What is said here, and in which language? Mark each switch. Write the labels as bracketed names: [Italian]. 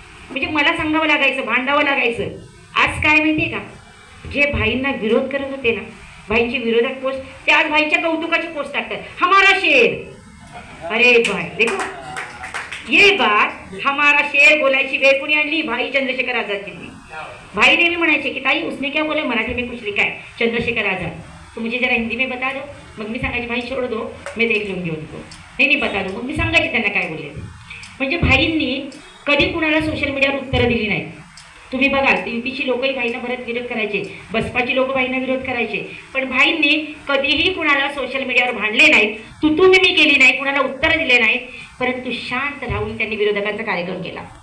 [Marathi] म्हणजे मला सांगावं लागायचं, भांडावं लागायचं. आज काय माहितीये का, जे भाईंना विरोध करत होते ना, भाईंची विरोधात पोस्ट, ते आज भाईंच्या कौतुकाची पोस्ट टाकतात, [Hindi] हमारा शेर. अरे भाई देखो, ये बात हमारा शेर [Marathi] बोलायची वेळ कोणी आणली? भाई चंद्रशेखर आझादजींनी. भाई नेहमी म्हणायचे की ताई [Hindi] उसने क्या बोला, मराठी में कुछ लिखा है चंद्रशेखर आझाद, तो मुझे जरा हिंदी में बता दो. [Marathi] मग मी सांगायचे [Hindi] भाई छोड़ दो मैं देख लूंगी उनको, नहीं बता दो. [Marathi] मग मी सांगायचे त्यांना काय बोलले. म्हणजे भाईंनी कधी कुणाला सोशल मीडियावर उत्तरं दिली नाही. तुम्ही बघाल युपीची लोकही भाईंना बरेच विरोध करायचे, बसपाची लोक भाईंना विरोध करायचे, पण भाईंनी कधीही कुणाला सोशल मीडियावर भांडले नाहीत, तू मी केली नाही, कुणाला उत्तर दिले नाहीत, परंतु शांत राहून त्यांनी विरोधकांचा कार्यक्रम केला.